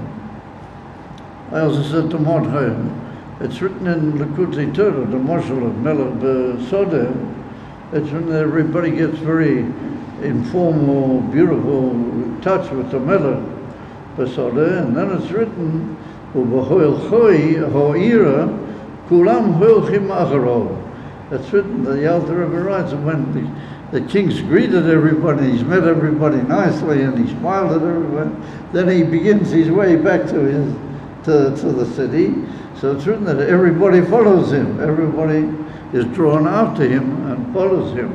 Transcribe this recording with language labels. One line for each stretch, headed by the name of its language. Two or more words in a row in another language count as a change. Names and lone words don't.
English: I also said to Mordechai, it's written in Likutei Torah, the Moshel of
Hebrew: מלך בשדה.
English: It's when everybody gets very informal, beautiful touch with the
Hebrew: מלך בשדה,
English: and then it's written,
Hebrew: ובהולכו העירה כולם הולכים אחריו.
English: It's written, the Alter Rebbe writes, that when the king's greeted everybody, he's met everybody nicely, and he smiled at everyone, then he begins his way back to the city. So it's written that everybody follows him. Everybody is drawn after him and follows him.